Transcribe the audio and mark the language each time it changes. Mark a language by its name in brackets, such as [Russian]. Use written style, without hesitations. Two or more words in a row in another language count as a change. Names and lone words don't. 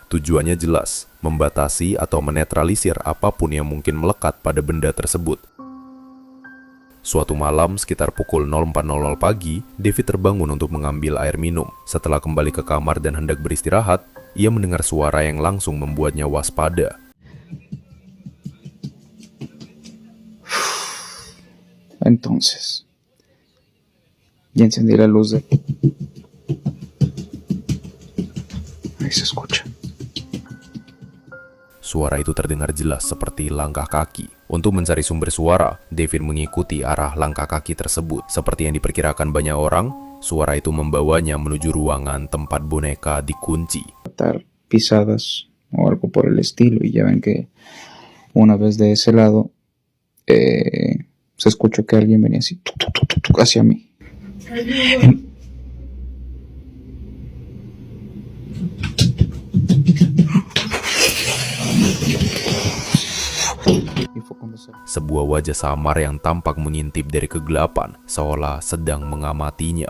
[Indonesian] Tujuannya jelas, membatasi atau menetralisir apapun yang mungkin melekat pada benda tersebut. Suatu malam sekitar pukul 04.00 pagi, David terbangun untuk mengambil air minum. Setelah kembali ke kamar dan hendak beristirahat, ia mendengar suara yang langsung membuatnya waspada. [Spanish] Entonces, ya encendí la luz de... Ahí se escucha. [Indonesian] Suara itu terdengar jelas seperti langkah kaki. Untuk mencari sumber suara, David mengikuti arah langkah kaki tersebut. Seperti yang diperkirakan banyak orang, suara itu membawanya menuju ruangan tempat boneka dikunci. [Spanish] Pisadas o algo por el estilo, y ya ven que una vez de ese lado se escuchó que alguien venía así hacia mí. [Indonesian] Sebuah wajah samar yang tampak mengintip dari kegelapan, seolah sedang mengamatinya.